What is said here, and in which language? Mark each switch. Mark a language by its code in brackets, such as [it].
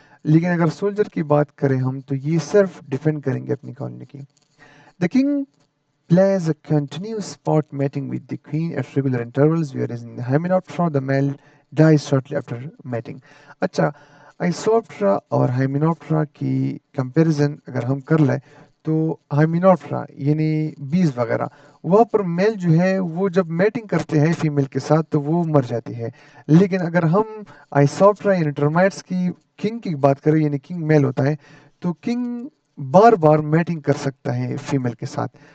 [hi] लेकिन अगर सोल्जर की बात करें हम तो ये सिर्फ डिफेंड करेंगे अपनी कॉलोनी की। [en] The king plays a continuous spot mating with the queen at regular intervals, whereas in the Hymenoptera, the male dies shortly after mating. [hi] अच्छा, आइसोप्टरा और हाइमेनॉप्टरा की कंपैरिजन अगर हम कर लें तो हाइमेनॉप्टरा यानी बीज वगैरह वहाँ पर मेल जो है वो जब मेटिंग करते हैं फीमेल के साथ तो वो मर जाती है। लेकिन अगर हम आइसोप्टरा यानी टर्माइट्स की किंग की बात करें यानी किंग मेल होता है तो किंग बार बार मेटिंग कर सकता है फीमेल के साथ।